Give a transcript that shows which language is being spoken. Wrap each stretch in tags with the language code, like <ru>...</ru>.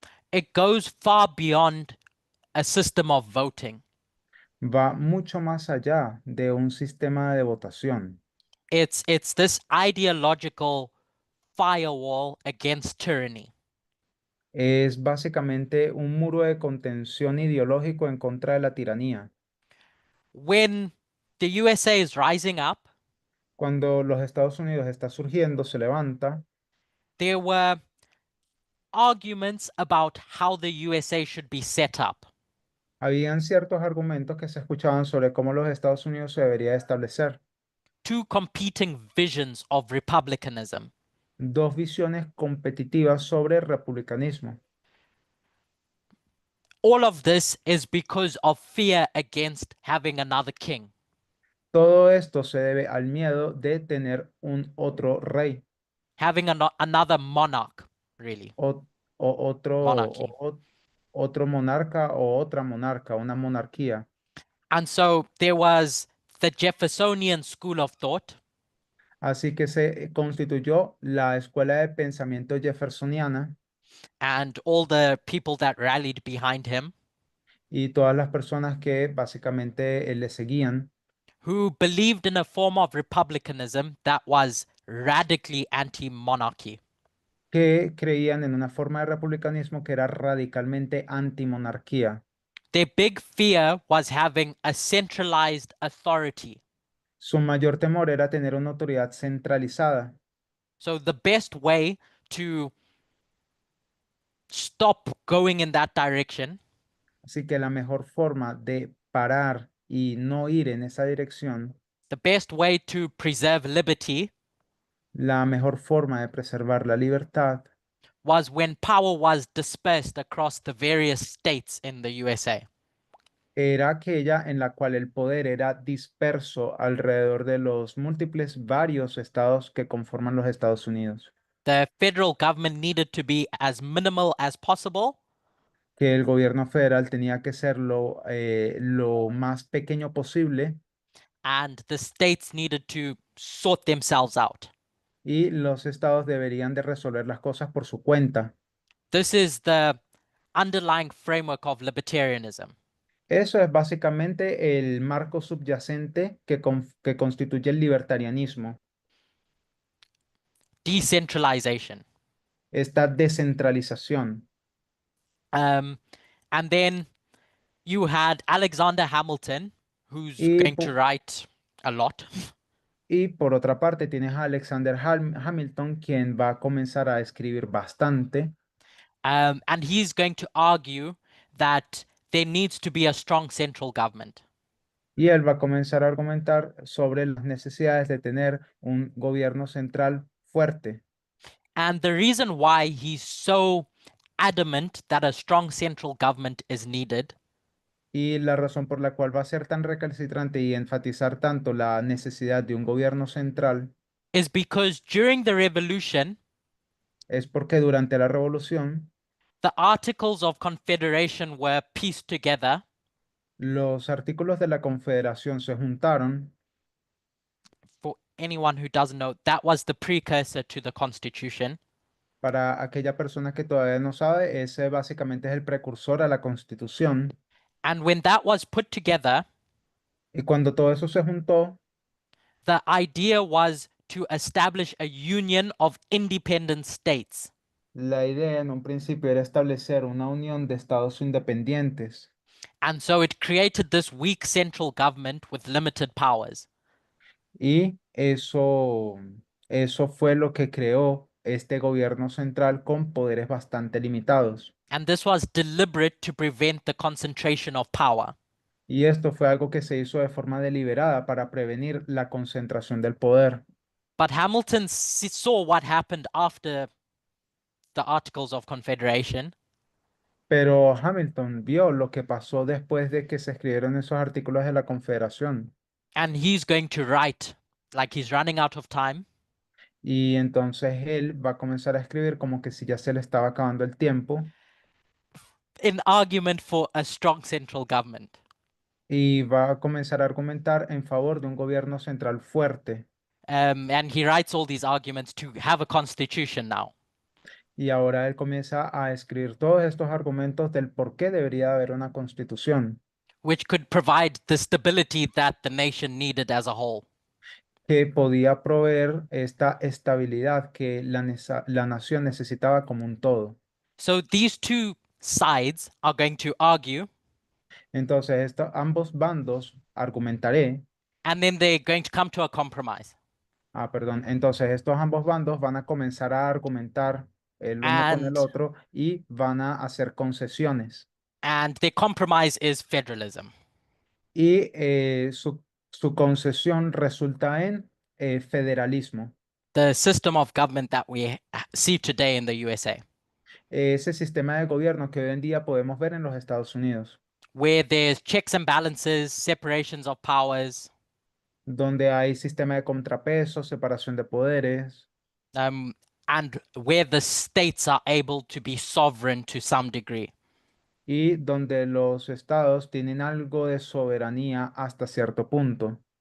<en>it goes far beyond a system of voting.</en> <es>va mucho más allá de un sistema de votación.</es> <en>It's this ideological firewall against tyranny.</en> <es>Es básicamente un muro de contención ideológico en contra de la tiranía.</es> <en>When the USA is rising up,</en> <es>Cuando los Estados Unidos está surgiendo, se levanta,</es> <en>there were arguments about how the USA should be set up.</en> <es>habían ciertos argumentos que se escuchaban sobre cómo los Estados Unidos se debería establecer.</es> <en>Two competing visions of republicanism.</en> <es>Dos visiones competitivas sobre el republicanismo.</es> <en>All of this is because of fear against having another king.</en> <es>Todo esto se debe al miedo de tener un otro rey,</es> <en>Having another monarch, really.</en> <es>o,</es> <en>Monarchy.</en> <es>otro monarca o otra monarca, una monarquía.</es> <en>And so there was the Jeffersonian school of thought,</en> <es>Así que se constituyó la escuela de pensamiento jeffersoniana</es> <en>and all the people that rallied behind him,</en> <es>y todas las personas que básicamente le seguían,</es> <en>who believed in a form of republicanism that was radically anti-monarchy.</en> <es>que creían en una forma de republicanismo que era radicalmente antimonarquía.</es> <en>Their big fear was having a centralized authority.</en> <es>Su mayor temor era tener una autoridad centralizada.</es> <en>So the best way to stop going in that direction</en> <es>Así que la mejor forma de parar y no ir en esa dirección,</es> <en>the best way to preserve liberty</en> <es>la mejor forma de preservar la libertad</es> <en>was when power was dispersed across the various states in the USA.</en> <es>era aquella en la cual el poder era disperso alrededor de los múltiples varios estados que conforman los Estados Unidos.</es> <en>The federal government needed to be as minimal as possible,</en> <es>Que el gobierno federal tenía que ser lo más pequeño posible</es> <en>and the states needed to sort themselves out.</en> <es>y los estados deberían de resolver las cosas por su cuenta.</es> <en>This is the underlying framework of libertarianism.</en> <es>Eso es básicamente el marco subyacente que constituye el libertarianismo,</es> <en>Decentralization.</en> <es>esta descentralización.</es> <en>And then you had Alexander Hamilton, who's</en> <es>Y,</es> <en>going to write a lot.</en> <es>y por otra parte tienes a Alexander Hamilton, quien va a comenzar a escribir bastante,</es> <en>And he's going to argue that there needs to be a strong central government.</en> <es>y él va a comenzar a argumentar sobre las necesidades de tener un gobierno central fuerte.</es> <en>And the reason why he's so adamant that a strong central government is needed</en> <es>Y la razón por la cual va a ser tan recalcitrante y enfatizar tanto la necesidad de un gobierno central</es> <en>is because during the revolution,</en> <es>es porque durante la revolución</es> <en>the Articles of Confederation were pieced together</en> <es>los artículos de la Confederación se juntaron.</es> <en>for anyone who doesn't know, that was the precursor to the Constitution.</en> <es>Para aquella persona que todavía no sabe, ese básicamente es el precursor a la Constitución.</es> <en>And when that was put together,</en> <es>Y cuando todo eso se juntó,</es> <en>the idea was to establish a union of independent states.</en> <es>la idea en un principio era establecer una unión de estados independientes.</es> <en>And so it created this weak central government with limited powers.</en> <es>Y eso fue lo que creó este gobierno central con poderes bastante limitados.</es> <en>And this was deliberate to prevent the concentration of power.</en> <es>Y esto fue algo que se hizo de forma deliberada para prevenir la concentración del poder.</es> <en>But Hamilton saw what happened after the Articles of Confederation,</en> <es>Pero Hamilton vio lo que pasó después de que se escribieron esos artículos de la Confederación.</es> <en>and he's going to write, like he's running out of time,</en> <es>Y entonces él va a comenzar a escribir como que si ya se le estaba acabando el tiempo</es> <en>in argument for a strong central government.</en> <es>y va a comenzar a argumentar en favor de un gobierno central fuerte.</es> <en>And he writes all these arguments to have a constitution now.</en> <es>Y ahora él comienza a escribir todos estos argumentos del por qué debería haber una constitución</es> <en>Which could provide the stability that the nation needed as a whole.</en> <es>que podía proveer esta estabilidad que la nación necesitaba como un todo.</es> <en>So these two sides are going to argue,</en> <es>Entonces, ambos bandos argumentaré,</es> <en>and then they're going to come to a compromise.</en> <es>perdón, entonces estos ambos bandos van a comenzar a argumentar el uno con el</es> <en>And-</en> <es>otro y van a hacer concesiones.</es> <en>And their compromise is federalism.</en> <es>Y su concesión resulta en federalismo,</es> <en>The system of government that we see today in the USA,</en> <es>ese sistema de gobierno que hoy en día podemos ver en los Estados Unidos,</es> <en>where there's checks and balances, separations of powers,</en> <es>donde hay sistema de contrapesos, separación de poderes,</es> <en>and where the states are able to be sovereign to some degree.</en> <es>y donde los estados tienen algo de soberanía hasta cierto punto.</es>